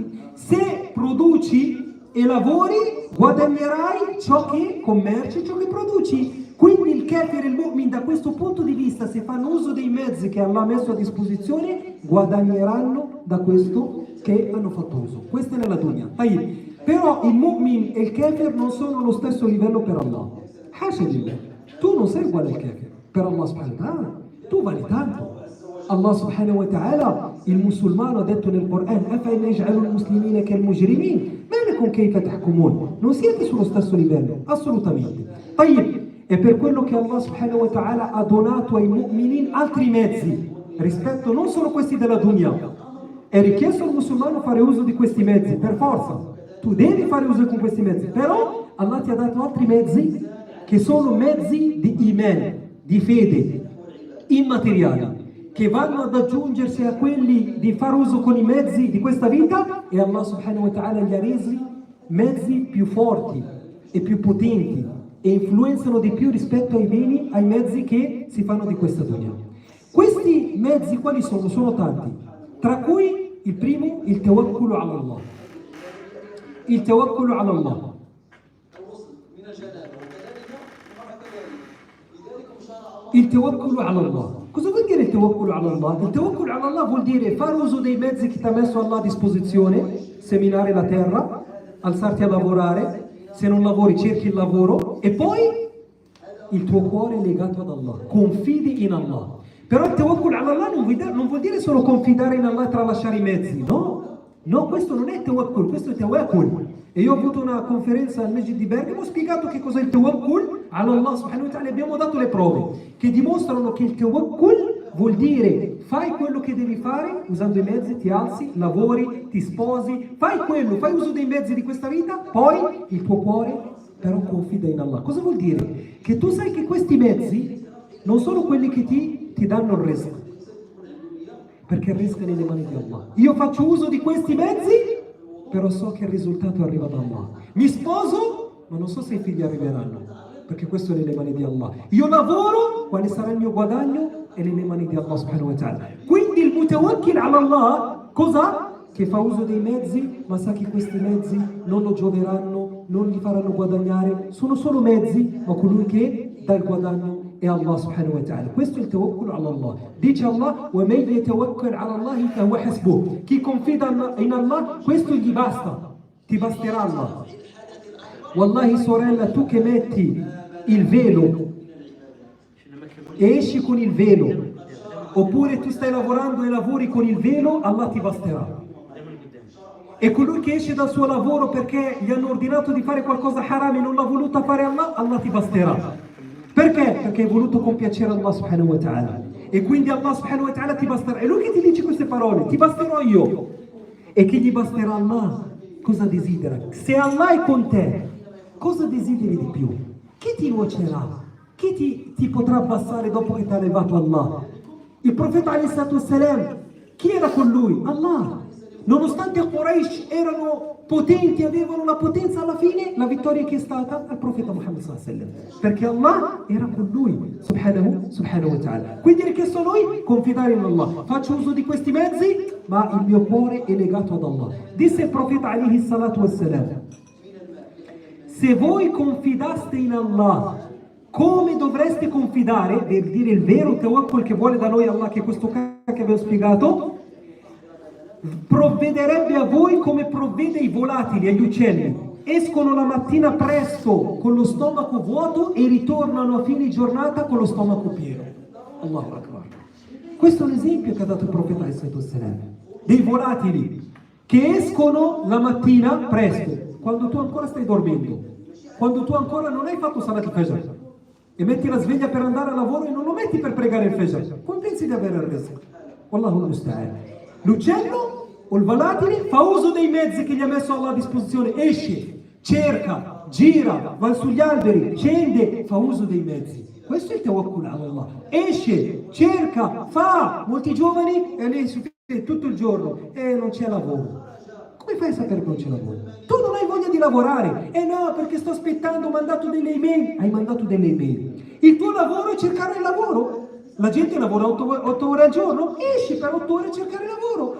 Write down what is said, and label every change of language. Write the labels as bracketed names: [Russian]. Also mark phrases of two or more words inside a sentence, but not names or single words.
[Italian] Se produci e lavori, guadagnerai ciò che commerci, ciò che produci. Quindi il kafir e il mu'min, da questo punto di vista, se fanno uso dei mezzi che Allah ha messo a disposizione, guadagneranno da questo che hanno fatto uso. Questa è nella dunya. Però il mu'min e il kafir non sono allo stesso livello per Allah. [Arabic] حاشا لله. [Italian] Tu non sei uguale al kafir. Per Allah [Arabic] سبحانه وتعالى, [Italian] tu vali tanto. Allah [Arabic] سبحانه وتعالى, [Italian] il musulmano ha detto nel Quran: [Arabic] أَفَإِنْ يَجْعَلُ الْمُسْلِمِينَ كَالْمُجْرِمِينَ مَا لَكُمْ كَيْفَ تَحْكُمُونَ. [Italian] Non siete sullo stesso livello, assolutamente. È per quello che Allah [Arabic] سبحانه وتعالى [Italian] ha donato ai mu'minin altri mezzi, rispetto non solo questi della dunya. È richiesto al musulmano fare uso di questi mezzi, per forza. Tu devi fare uso di questi mezzi, però Allah ti ha dato altri mezzi che sono mezzi di iman, di fede, immateriali, che vanno ad aggiungersi a quelli di far uso con i mezzi di questa vita, e Allah [Arabic] سبحانه وتعالى [Italian] li ha resi mezzi più forti e più potenti e influenzano di più rispetto ai mezzi che si fanno di questa dunya. Questi mezzi quali sono? Sono tanti, tra cui il primo, il [Arabic] التوكل على الله. [Italian] Il [Arabic] التوكل على الله. [Italian] Il [Arabic] التوكل على الله. [Italian] Cosa vuol dire il [Arabic] التوكل على الله? [Italian] Il [Arabic] التوكل على الله [Italian] vuol dire fare uso dei mezzi che ti ha messo Allah a disposizione, seminare la terra, alzarti a lavorare, se non lavori cerchi il lavoro, e poi il tuo cuore è legato ad Allah, confidi in Allah. Però il [Arabic] التوكل على الله [Italian] non vuol dire solo confidare in Allah e tralasciare i mezzi, no, questo non è tawakkul, questo è tawakkul. E io ho avuto una conferenza al Masjid di Bergamo, ho spiegato che cos'è il tawakkul, [Arabic] على الله سبحانه وتعالى, [Italian] abbiamo dato le prove che dimostrano che il tawakkul vuol dire fai quello che devi fare usando i mezzi, ti alzi, lavori, ti sposi, fai quello, fai uso dei mezzi di questa vita, poi il tuo cuore però confida in Allah. Cosa vuol dire? Che tu sai che questi mezzi non sono quelli che ti danno il rizq, perché il rizq è nelle mani di Allah. Io faccio uso di questi mezzi, però so che il risultato arriva da Allah. Mi sposo, ma non so se i figli arriveranno, perché questo è nelle mani di Allah. Io lavoro, quale sarà il mio guadagno? È nelle mani di Allah [Arabic] سبحانه وتعالى. [Italian] Quindi il [Arabic] المتوكل على الله, [Italian] cosa? Che fa uso dei mezzi, ma sa che questi mezzi non lo gioveranno, non gli faranno guadagnare, sono solo mezzi, ma colui che dà il guadagno è Allah [Arabic] سبحانه وتعالى. [Italian] Questo è il [Arabic] التوكل على الله. [Italian] Dice Allah: [Arabic] وَمَنْ يَتَوَكَّلْ عَلَى اللَّهِ فَهُوَ حَسْبُهُ. [Italian] Chi confida in Allah, questo gli basta, ti basterà Allah. Wallahi sorella, tu che metti il velo e esci con il velo, oppure tu stai lavorando e lavori con il velo, Allah ti basterà. E colui che esce dal suo lavoro perché gli hanno ordinato di fare qualcosa haram e non l'ha voluto fare Allah, Allah ti basterà. Perché? Perché hai voluto compiacere Allah [Arabic] سبحانه وتعالى. [Italian] E quindi Allah [Arabic] سبحانه وتعالى [Italian] ti basterà. È lui che ti dice queste parole: ti basterò io. E chi gli basterà Allah, cosa desidera? Se Allah è con te, cosa desideri di più? Chi ti nuocerà? Chi ti potrà abbassare dopo che ti ha elevato Allah? Il profeta [Arabic] عليه الصلاة والسلام, [Italian] chi era con lui? Allah. Nonostante Quraysh erano potenti, avevano una potenza, alla fine la vittoria che è stata al profeta Muhammad [Arabic] صلى الله عليه وسلم, [Italian] perché Allah era con lui [Arabic] سبحانه وتعالى. [Italian] Quindi richiesto a noi confidare in Allah. Faccio uso di questi mezzi, ma il mio cuore è legato ad Allah. Disse il profeta [Arabic] عليه الصلاة والسلام: [Italian] se voi confidaste in Allah come dovreste confidare, per dire il vero tawakkul che vuole da noi Allah, che è questo che abbiamo spiegato, provvederebbe a voi come provvede ai volatili, agli uccelli. Escono la mattina presto con lo stomaco vuoto e ritornano a fine giornata con lo stomaco pieno. [Arabic] الله أكبر. [Italian] Questo è un esempio che ha dato il profeta dei volatili che escono la mattina presto, quando tu ancora stai dormendo, quando tu ancora non hai fatto [Arabic] صلاة الفجر [Italian] e metti la sveglia per andare a lavoro e non lo metti per pregare il fajr, come pensi di avere il rizq? [Arabic] والله المستعان. [Italian] L'uccello o il volatile fa uso dei mezzi che gli ha messo Allah a disposizione, esce, cerca, gira, va sugli alberi, scende, fa uso dei mezzi. Questo è il [Arabic] التوكل على الله. [Italian] Esce, cerca, fa. Molti giovani e lei su tutto il giorno e non c'è lavoro. Come fai a sapere che non c'è lavoro? Tu non hai voglia di lavorare. No, perché sto aspettando, ho mandato delle email. Hai mandato delle email. Il tuo lavoro è cercare il lavoro. La gente lavora 8 ore al giorno, esci per 8 ore a cercare lavoro.